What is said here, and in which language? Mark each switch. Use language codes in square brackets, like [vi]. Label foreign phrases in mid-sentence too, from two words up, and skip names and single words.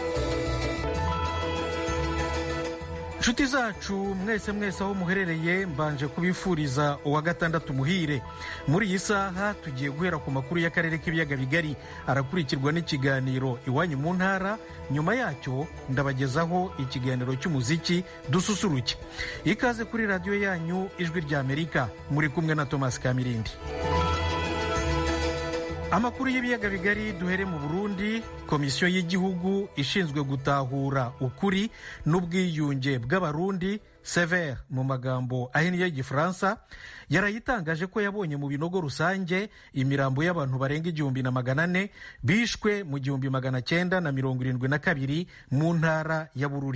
[rw] Inshuti zacu mwese aho muherereye mbanje kubifuriza uwa gatandatu muhire. Muri iyi saha tugiye guhera ku makuru y'akarere k'ibiyaga bigari, arakurikirwa n'ikiganiro iwanyu mu ntara. Nyuma yacyo ndabagezaho ikiganiro cy'umuziki dususuruke. Ikaze kuri radiyo yanyu ijwi ry'Amerika, muri kumwe na Thomas Kamirindi. Amakuru y'ibiyaga bigari duhere mu Burundi. Komisiyo y'igihugu ishinzwe gutahura ukuri n'ubwiyunge bw'abarundi Sever mu magambo ahinnye y'Igifaransa yarayitangaje ko yabonye mu binogo rusange imirambo y'abantu barenga 1,400 bishwe mu 1972 mu ntara ya Bururi.